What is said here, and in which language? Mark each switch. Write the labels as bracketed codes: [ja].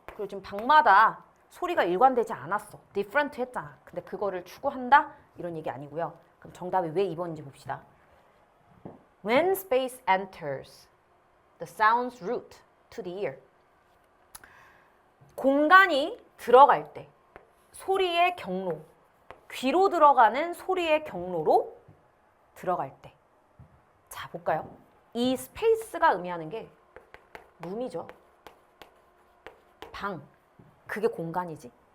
[ko] 그리고 지금 방마다 소리가 일관되지 않았어. different 했잖아. 근데 그거를 추구한다? 이런 얘기 아니고요. 그럼 정답이 왜 2번인지 봅시다. [en] When space enters the sound's route to the ear. [ko] 공간이 들어갈 때, 소리의 경로, 귀로 들어가는 소리의 경로로 들어갈 때. 자, 볼까요? 이 스페이스가 의미하는 게 룸이죠. 방. 그게 공간이지.